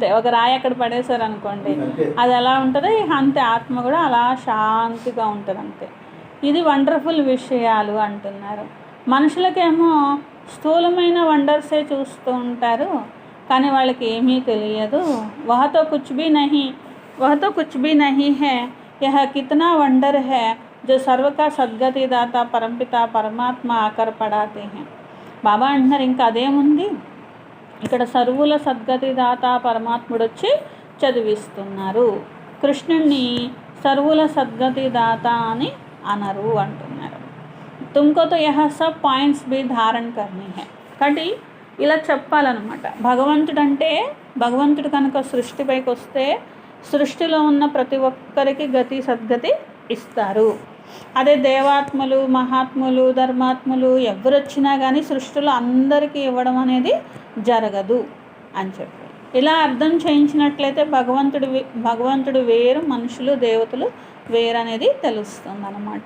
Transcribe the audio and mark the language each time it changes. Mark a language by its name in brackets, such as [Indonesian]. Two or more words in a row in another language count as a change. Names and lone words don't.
[Telugu] ఒక రాయి అక్కడ పడేశారు అనుకోండి, అది ఎలా ఉంటుందో అంతే ఆత్మ కూడా అలా శాంతిగా ఉంటుంది అంతే. ఇది వండర్ఫుల్ విషయాలు అంటున్నారు. మనుషులకేమో స్థూలమైన వండర్సే చూస్తూ ఉంటారు కానీ వాళ్ళకి ఏమీ తెలియదు. [Hindi] वह तो कुछ भी नहीं है, यह कितना వండర్ है जो सर्व का सद्गति दाता परमपिता परमात्मा आकर पढ़ाते हैं. [Telugu] బాబా అంటున్నారు ఇంకా అదేముంది, ఇక్కడ సర్వుల సద్గతి దాత పరమాత్ముడు వచ్చి చదివిస్తున్నారు. కృష్ణుణ్ణి సర్వుల సద్గతి దాత అని అనరు అంటున్నారు. [Hindi] तुमको तो यह सब పాయింట్స్ भी ధారణ करनी है. [Telugu] కాబట్టి ఇలా చెప్పాలన్నమాట. భగవంతుడు కనుక సృష్టిపైకి వస్తే సృష్టిలో ఉన్న ప్రతి ఒక్కరికి గతి సద్గతి ఇస్తారు. అదే దేవాత్మలు మహాత్ములు ధర్మాత్ములు ఎవరు వచ్చినా కానీ సృష్టిలో అందరికీ ఇవ్వడం అనేది జరగదు అని చెప్పి ఇలా అర్థం చేయించినట్లయితే భగవంతుడు వేరు, మనుషులు దేవతలు వేరు అనేది తెలుస్తుంది అన్నమాట.